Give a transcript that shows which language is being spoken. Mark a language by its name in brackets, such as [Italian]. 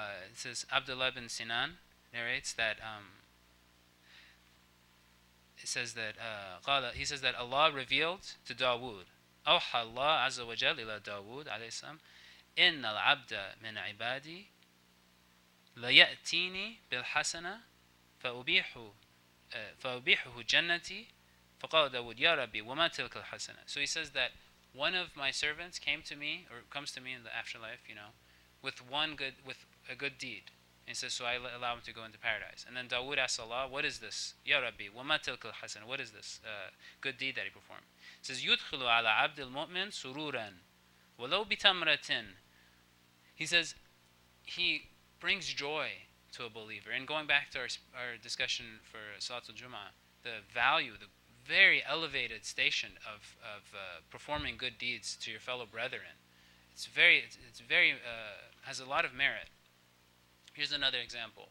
[English] It says Abdullah bin Sinan narrates that he says that Allah revealed to Dawood, [Arabic] أوحى الله عز وجل إلى داود عليه السلام إن العبد من عبادي ليأتيني بالحسنة فأبيحه جنتي فقال داود يا ربي وما تلك الحسنة. [English] So he says that one of my servants comes to me in the afterlife, with a good deed. And he says, so I allow him to go into paradise. And then Dawood asks Allah, what is this? [Arabic] Ya Rabbi, وَمَا تِلْكَ الْحَسَنَ. [English] What is this good deed that he performed? It says, [Arabic] يُدْخِلُ عَلَى عَبْدِ الْمُؤْمِنِ سُرُورًا وَلَوْ بِتَمْرَةٍ. [English] He says, he brings joy to a believer. And going back to our discussion for Salatul Jum'ah, the value, the very elevated station of performing good deeds to your fellow brethren, it's very has a lot of merit. Here's another example.